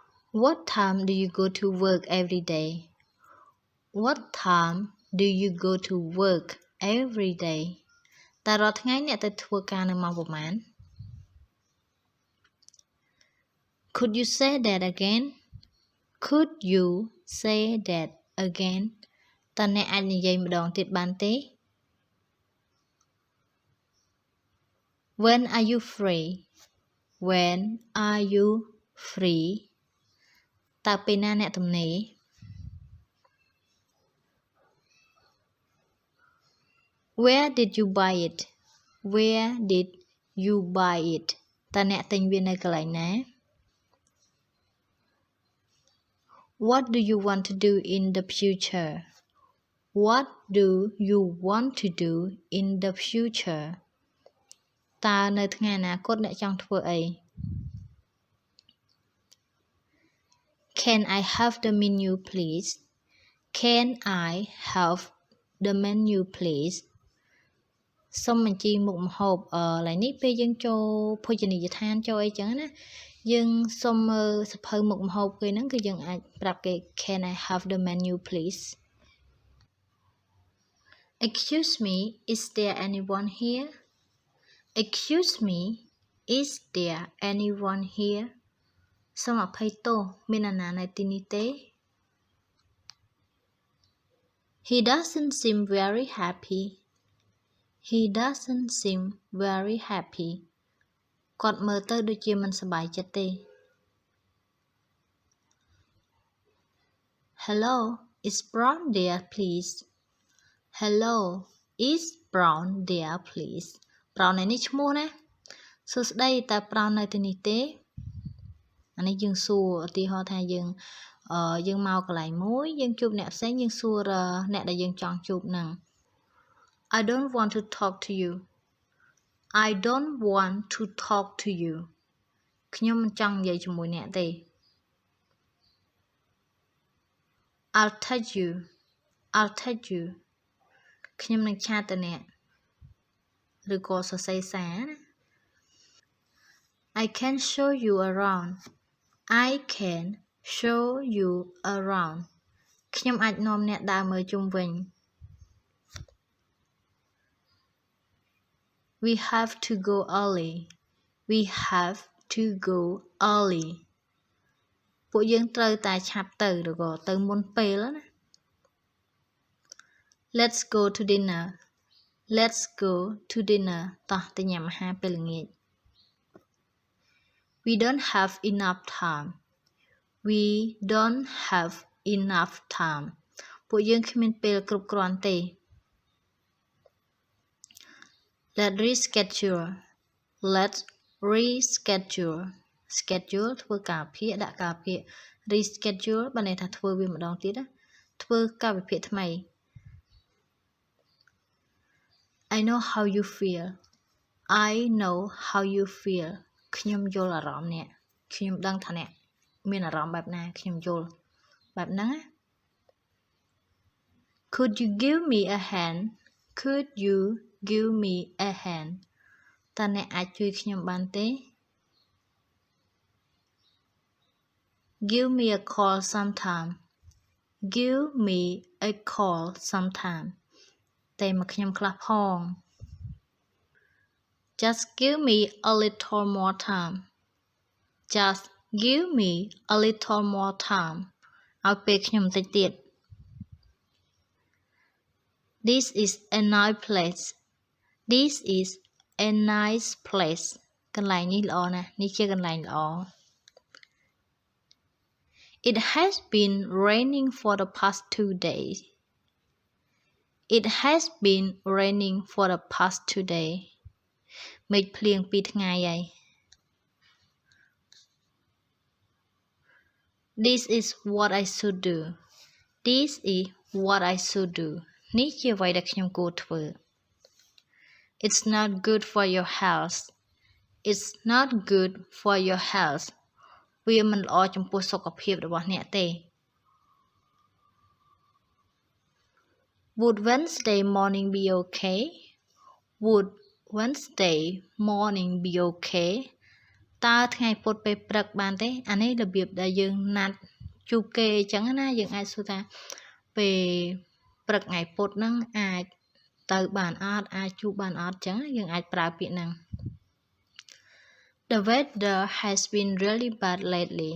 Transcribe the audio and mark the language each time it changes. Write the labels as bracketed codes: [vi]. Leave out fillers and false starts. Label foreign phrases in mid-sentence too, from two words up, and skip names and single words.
[en] What time do you go to work every day? What time do you go to work every day? [km] តើរាល់ថ្ងៃអ្នកទៅធ្វើការនៅម៉ោងប៉ុន្មាន [en] Could you say that again? Could you say that again? [km] តើអ្នកអាចនិយាយម្ដងទៀតបានទេ [en] When are you free? When are you free? [km] តើពេលណាអ្នកទំនេរ [en] Where did you buy it? Where did you buy it? [km] តើអ្នកទិញវានៅកន្លែងណា [en] What do you want to do in the future? What do you want to do in the future? [km] តើនៅថ្ងៃអនាគតអ្នកចង់ធ្វើអី [en] Can I have the menu please? Can I have the menu please? [km] សូមបញ្ជីមុខម្ហូបឡើយនេះពេលយើងចូលភោជនីយដ្ឋានចូលអីចឹងណាយើងសុំមើលសភៅមុខម្ហូបគេហ្នឹងគឺយើងអាចប្រាប់គេ [en] Can I have the menu please? Excuse me, is there anyone here? Excuse me, is there anyone here? [km] សូមអភ័យទោសមាននរណានៅទីនេះទេ [en] He doesn't seem very happy. He doesn't seem very happy. [km] គាត់មើលទៅដូចជាមិនសប្បាយចិត្តទេ [en] Hello, is Brown there please? Hello, is Brown there please? [km] Brown នេះឈ្មោះណាសួស្ដីតើ Brown នៅទីនេះទេអានេះយើងសួរឧទាហរណ៍ថាយើងមកកន្លែងមួយយើងជួបអ្នកផ្សេងយើងសួរអ្នកដែលយើងចង់ជួបហ្នឹង [en] I don't want to talk to you. I don't want to talk to you. [km] ខ្ញុំមិនចង់និយាយជាមួយអ្នកទេ [en] I'll touch you. I'll touch you. [km] ខ្ញុំនឹងឆាតទៅអ្នកឬក៏សរសេរសារណា [en] I can show you around. I can show you around. [km] ខ្ញុំអាចនាំអ្នកដើរមើលជុំវិញ [en] We have to go early. We have to go early. [km] ពួកយើងត្រូវតែឆាប់ទៅឬក៏ទៅមុនពេលណា [en] Let's go to dinner. Let's go to dinner. [km] តោះទៅញ៉ាំអាហារពេលល្ងាច [en] We don't have enough time. We don't have enough time. [km] ពួកយើងគ្មានពេលគ្រប់គ្រាន់ទេ [en] Let's reschedule. Let's reschedule. Schedule [km] ធ្វើកាលវិភាគដាក់កាលវិភាគ reschedule បានន័យថាធ្វើវាម្ដងទៀតណាធ្វើកាលវិភាគថ្មី [en] I know how you feel. I know how you feel. [km] ខ្ញុំយល់អារម្មណ៍អ្នកខ្ញុំដឹងថាអ្នកមានអារម្មណ៍បែបណាខ្ញុំយល់បែបហ្នឹងណា [en] Could you give me a hand? Could you give me a hand? [km] តើអ្នកអាចជួយខ្ញុំបានទេ [en] Give me a call sometime. Give me a call sometime. [km] តែមកខ្ញុំខ្លះផង [en] Just give me a little more time. Just give me a little more time. [km] ឲ្យពេលខ្ញុំបន្តិចទៀត [en] This is a nice place. This is a nice place. [km] កន្លែងនេះល្អណាស់នេះជាកន្លែងល្អ [en] It has been raining for the past 2 days. It has been raining for the past 2 days. [km] មេឃភ្លៀង2ថ្ងៃហើយ [en] This is what I should do. This is what I should do. [km] នេះជាអ្វីដែលខ្ញុំគួរធ្វើ [en] It's not good for your health. It's not good for your health. [km] វាមិនល្អចំពោះសុខភាពរបស់អ្នកទេ [en] Would Wednesday morning be okay? Would Wednesday morning be okay? [km] តើថ្ងៃពុធពេលព្រឹកបានទេអានេះរបៀបដែលយើងណាត់ជួបគេអញ្ចឹងណាយើងអាចសួរថាពេលព្រឹកថ្ងៃពុធហ្នឹងអាចទៅបានអត់អាចជួបបានអត់អញ្ចឹងយើងអាចប្រើពាក្យហ្នឹង [en] The weather has been really bad lately.